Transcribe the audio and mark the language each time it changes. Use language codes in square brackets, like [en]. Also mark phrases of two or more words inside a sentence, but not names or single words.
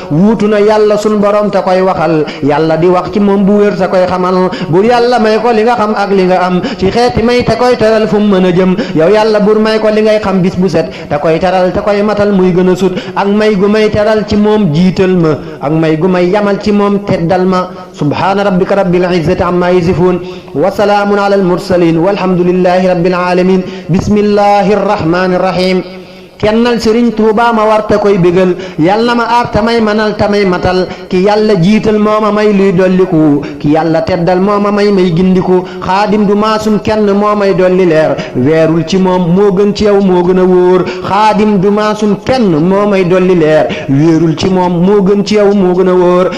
[wo] Wuutu na Yàlla sun Borom te koy waxal, Yàlla di wax ci moom bu wér te koy xamal. Bur Yàlla may ko li nga xam ak li nga am, ci xeeti may te koy teral fu mu mën a jëm. Yow Yàlla bur may ko li ngay xam bis bu set, te koy teral te koy matal muy gën a sut. Ak may gu may teral ci moom jiital ma, ak may gu may yamal ci moom teddal ma. [ar] سبحان ربك رب العزة عما يصفون، وسلام على المرسلين، والحمد لله رب العالمين. بسم الله الرحمن الرحيم. [wo] Kennal Sëriñ Tuuba ma war ta koy bégal, Yal na ma aar tamay manal tamay matal, ki Yàlla jiital moo ma may luy dolliku, ki Yàlla teddal moo ma may may gindiku, Xaadim du maasum kenn moo may dolli leer, weerul ci moom moo gën ci yow moo gën a wóor, Xaadim du maasum kenn moo may dolli leer, weerul ci moom moo gën ci yow moo gën a wóor.